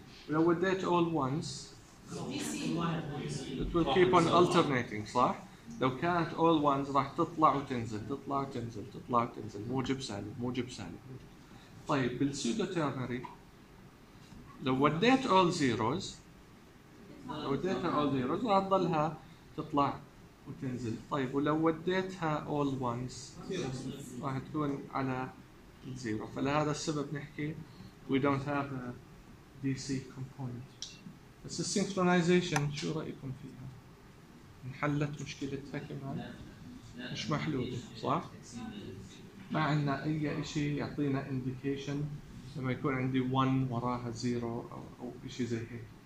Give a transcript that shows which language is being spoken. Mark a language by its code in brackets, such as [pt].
[ar] ولو وديت [en] all ones it will keep on alternating، [ar] صح؟ لو كانت all ones راح تطلع وتنزل تطلع وتنزل تطلع وتنزل، موجب سالب موجب سالب. طيب بالسودو ترنري لو وديت all zeros لو وديتها all zeros راح تضلها تطلع وتنزل. طيب ولو وديتها all ones راح تكون على زيرو. فلهذا السبب نحكي [en] we don't have a DC component. [ar] بس synchronization شو رأيكم فيها؟ انحلت مشكلتها كمان؟ مش محلولة، صح؟ ما عندنا أي شيء يعطينا indication لما يكون عندي one وراها zero أو إشي زي هيك.